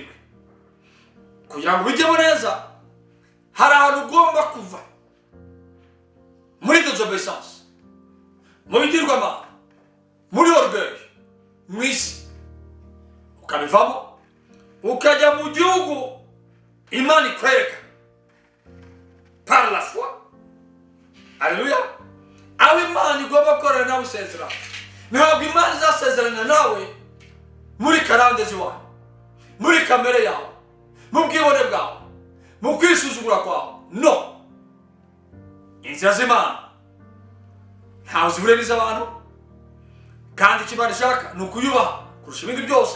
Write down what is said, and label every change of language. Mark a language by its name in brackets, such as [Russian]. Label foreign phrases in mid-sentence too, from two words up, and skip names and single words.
[Kinyarwanda] Kugira ngo bijyemo neza, hari ahantu ugomba kuva muri désobéissance, mu bigirwamana, muri orgueil, mu isi, ukabivamo ukajya mu gihugu Imana ikwereka [French] par la foi. [Kinyarwanda] Alléluia. Aho Imana igomba gukorana nawe isezerano. Ntabwo Imana izasezerana nawe muri karande ziwawe, muri kamere yawe, mu bwibone bwawe, mu kwisuzugura kwawe. No. Inzira z'Imana ntaho zihuriye n'iz'abantu, kandi icyo Imana ishaka ni ukuyubaha kurusha ibindi byose.